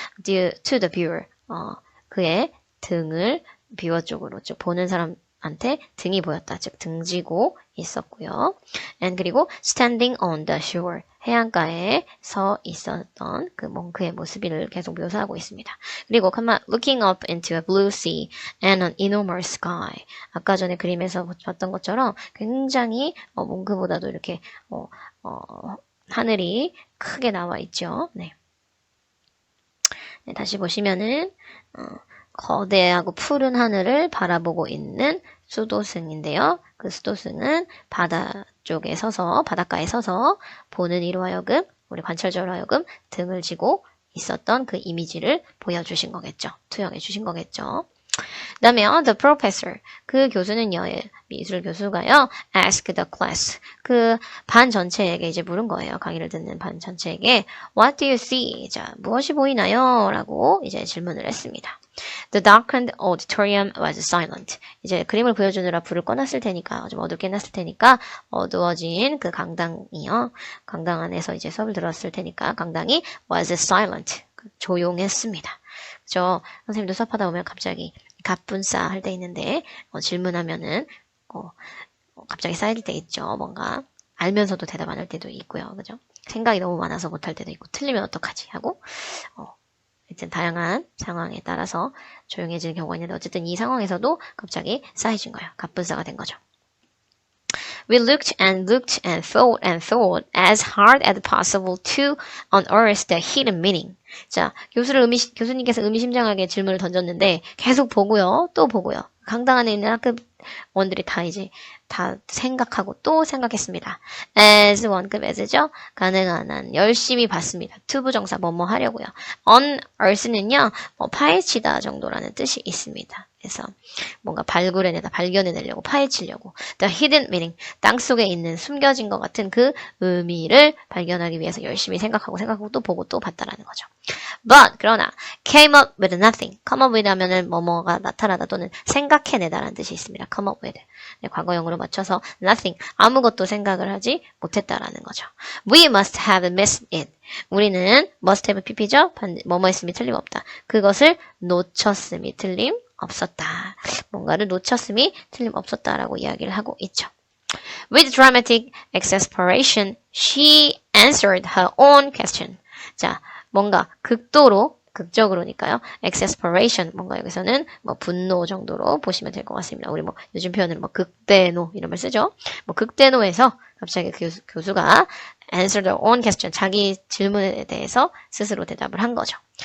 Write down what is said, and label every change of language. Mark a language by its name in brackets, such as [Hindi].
[English] Due to the viewer, [Korean] 그의 등을 뷰어 쪽으로, 즉 보는 사람한테 등이 보였다. 즉 등지고 있었고요. And 그리고 [English] standing on the shore, [Korean] 해안가에 서 있었던 그 몽크의 모습을 계속 묘사하고 있습니다. [English] 그리고 looking up into a blue sea and an enormous sky. [Korean] 아까 전에 그림에서 봤던 것처럼 굉장히 몽크보다도 이렇게 하늘이 크게 나와 있죠. 네. 네, 다시 보시면은 거대하고 푸른 하늘을 바라보고 있는 수도승인데요. 그 수도승은 바닷가에 서서 보는 이로 하여금, 우리 관찰자로 하여금 등을 지고 있었던 그 이미지를 보여주신 거겠죠. 투영해 주신 거겠죠. 그 다음에 [English] the professor, [Korean] 그 교수는요, 미술 교수가요, [English] ask the class, [Korean] 그 반 전체에게 이제 물은 거예요. 강의를 듣는 반 전체에게 [English] what do you see? [Korean] 자, 무엇이 보이나요? 라고 이제 질문을 했습니다. [English] The darkened auditorium was silent. [Korean] 이제 그림을 보여주느라 불을 꺼놨을 테니까, 좀 어둡게 해놨을 테니까, 어두워진 그 강당이요. 강당 안에서 이제 수업을 들었을 테니까, 강당이 [English] was silent. [Korean] 조용했습니다. 그죠? 선생님도 수업하다 보면 갑자기 갑분싸 할 때 있는데, 질문하면은, 갑자기 쌓일 때 있죠. 뭔가, 알면서도 대답 안 할 때도 있고요. 그죠? 생각이 너무 많아서 못할 때도 있고, 틀리면 어떡하지? 하고, 하여튼 다양한 상황에 따라서 조용해지는 경우가 있는데 어쨌든 이 상황에서도 갑자기 쌓여진 거예요. 갑분싸가 된 거죠. [English] We looked and thought as hard as possible to unearth the hidden meaning. [Korean] 자, 교수님께서 의미심장하게 질문을 던졌는데 계속 보고요. 또 보고요. 강당 안에 있는 학급원들이 다 생각하고 또 생각했습니다. as 원급 as죠. 가능한 한 열심히 봤습니다. 투부정사 뭐뭐 하려고요. unearth는요. 파헤치다 정도라는 뜻이 있습니다. 그래서 뭔가 발견해내려고 파헤치려고 [English] the hidden meaning, [Korean] 땅속에 있는 숨겨진 것 같은 그 의미를 발견하기 위해서 열심히 생각하고 또 보고 또 봤다라는 거죠. [English] But 그러나 came up with nothing. [Korean] come up with 하면은 뭐뭐가 나타나다 또는 생각해내다라는 뜻이 있습니다. [English] come up with. [Korean] 네, 과거형으로 맞춰서 nothing, 아무것도 생각을 하지 못했다라는 거죠. [English] We must have missed it. [Korean] 우리는 must have pp죠. 뭐뭐 했음이 틀림없다. 그것을 놓쳤음이 틀림없었다. 뭔가를 놓쳤음이 틀림없었다라고 이야기를 하고 있죠. [English] With dramatic exasperation, she answered her own question. [Korean] 자, 뭔가 극적으로니까요. exasperation, 뭔가 여기서는 분노 정도로 보시면 될 것 같습니다. 우리 요즘 표현은 극대노 이런 말 쓰죠. 극대노에서 갑자기 교수가 [English] answer their own question, [Korean] 자기 질문에 대해서 스스로 대답을 한 거죠.